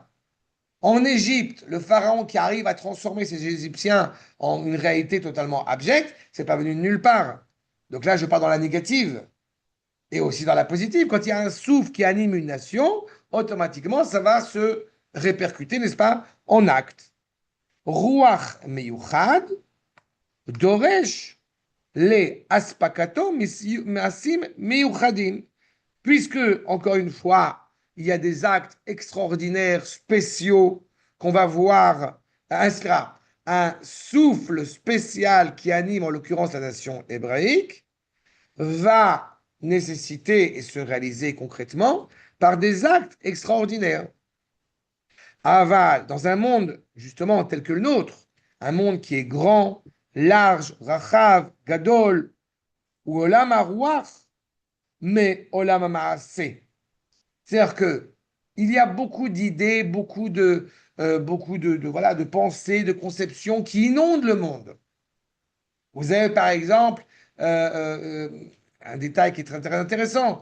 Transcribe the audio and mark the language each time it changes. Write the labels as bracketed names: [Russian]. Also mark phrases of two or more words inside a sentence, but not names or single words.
[French] En Égypte, le pharaon qui arrive à transformer ces Égyptiens en une réalité totalement abjecte, c'est pas venu de nulle part. Donc là, je parle dans la négative. Et aussi dans la positive, quand il y a un souffle qui anime une nation, automatiquement, ça va se répercuter, n'est-ce pas, en actes. [Hebrew] רוח מיוחד, דורש, לה אספקתו מעשים מיוחדים. [French] Puisque, encore une fois, il y a des actes extraordinaires, spéciaux, qu'on va voir, un souffle spécial qui anime, en l'occurrence, la nation hébraïque, va nécessiter et se réaliser concrètement par des actes extraordinaires. Aval, dans un monde justement tel que le nôtre, un monde qui est grand, large, [Hebrew] רחב, גדול, הוא עולם הרוח, mais עולם המעשה. [French] C'est-à-dire que il y a beaucoup d'idées, voilà, de pensées, de conceptions qui inondent le monde. Vous avez par exemple un détail qui est très, très intéressant.